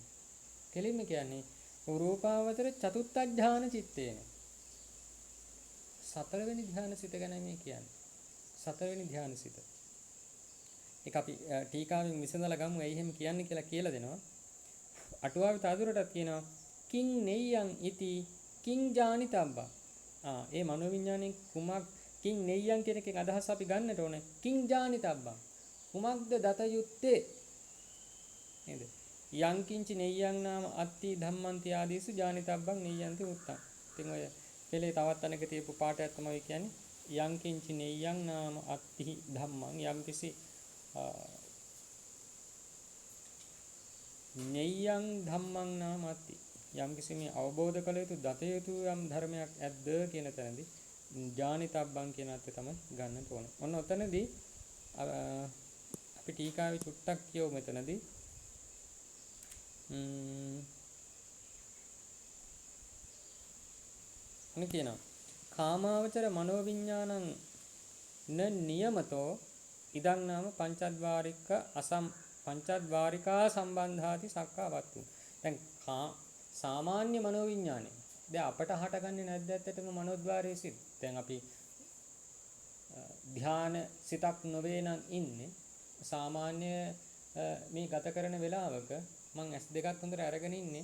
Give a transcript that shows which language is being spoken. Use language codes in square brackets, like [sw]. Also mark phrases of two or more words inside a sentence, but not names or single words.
[si] කෙලින්ම කියන්නේ [pi] රූපාවචර චතුත්ථ ධාන චිත්තේන. [si] සතරවෙනි ධාන සිත ගැන මේ කියන්නේ. සතරවෙනි ධාන සිත. ඒක අපි ටීකාවෙන් විසඳලා ගමු. ඇයි එහෙම කියන්නේ කියලා දෙනවා. අටුවාවේ තවදුරටත් කියනවා [pi] කිං නෙය්‍යං ඉති කිං ජානිතබ්බා. [si] ඒ මනෝවිඥාණයෙන් කුමක් [pi] කිං නෙය්‍යං [si] කියන එකේ අදහස අපි ගන්නට ඕනේ. [pi] කිං ජානිතබ්බා. [si] කුමක්ද දත යුත්තේ? නේද? [pi] යං කිංච නෙය්‍යං නාම අත්ති ධම්මන්ති ආදීසු ජානිතබ්බං නෙය්‍යන්ති උත්තං. [si] ඉතින් ඔය පෙළේ තවත් අනක තියපු පාඩයක් තමයි කියන්නේ [pi] යං කිංච නෙය්‍යං නාම අත්ති ධම්මං [si] යම් කිසි [pi] නෙය්‍යං ධම්මං නාම අත්ති [si] යම් කිසි මේ අවබෝධ කළ යුතු දත යුතු යම් ධර්මයක් ඇද්ද කියන තැනදී ජානිතබ්බං කියන අර්ථය තමයි ගන්නට ඕනේ. ඔන්න ඔතනදී අපි ටීකාවේ චුට්ටක් කියවමු මෙතනදී. අනේ කියනවා [pi] කාමාවචර මනෝවිඥානං න නියමතෝ ඉදං නාම පංචද්වාරිකා සම්බන්ධාති සක්කාවත්තු. [si] දැන් සාමාන්‍ය මනෝවිඥානේ දැන් අපට හටගන්නේ නැද්ද ඇත්තටම මනෝද්වාරයේ සිත්? දැන් අපි ධ්‍යාන සිතක් නොවේ නම් ඉන්නේ සාමාන්‍ය මේ ගත කරන වෙලාවක මං S2ක් හොඳට අරගෙන ඉන්නේ.